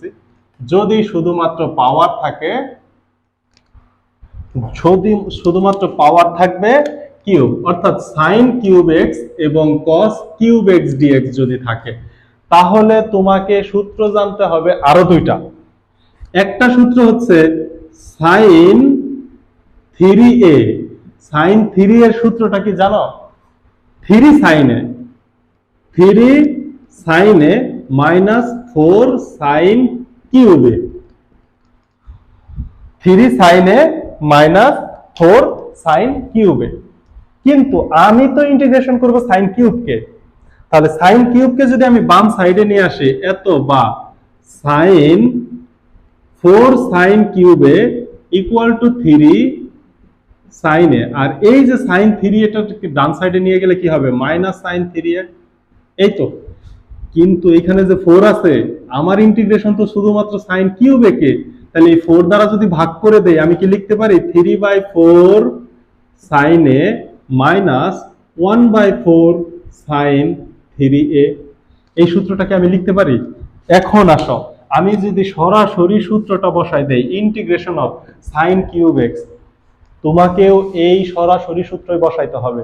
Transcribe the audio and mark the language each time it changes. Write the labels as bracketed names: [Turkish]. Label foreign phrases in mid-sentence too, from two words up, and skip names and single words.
[Bangla] যদি শুধুমাত্র পাওয়ার থাকে, যদি শুধুমাত্র পাওয়ার থাকবে কিউব, অর্থাৎ sin কিউব x এবং cos কিউব x dx যদি থাকে, তাহলে তোমাকে সূত্র জানতে হবে আরো দুইটা। একটা সূত্র হচ্ছে sin 3a। sin 3 এর সূত্রটা কি জানো, 3 sin a, 3 sin a মাইনাস 4 sin কিউব a, 3 sin a মাইনাস 4 sin কিউব a। কিন্তু আমি তো ইন্টিগ্রেশন করব sin কিউবকে, তাহলে sin কিউবকে যদি আমি বাম সাইডে নিয়ে আসি, এত বা sin 4 sin কিউব a [English] equal to [Bangla] 3 sin a, আর এই যে sin 3 এটা ডান সাইডে নিয়ে গেলে কি হবে, মাইনাস sin 3a। এই তো, কিন্তু এখানে যে 4 আছে, আমার ইন্টিগ্রেশন তো শুধুমাত্র sin কিউব a কে, তাহলে এই 4 দ্বারা যদি ভাগ করে দেই, আমি কি লিখতে পারি 3/4 sin a মাইনাস 1/4 সাইন 3a। এই সূত্রটাকে আমি লিখতে পারি। এখন আসো, আমি যদি সরাসরি সূত্রটা বসাই দেই, [English] integration of sine cube x, [Bangla] তোমাকেও এই সরাসরি সূত্রই বসাইতে হবে।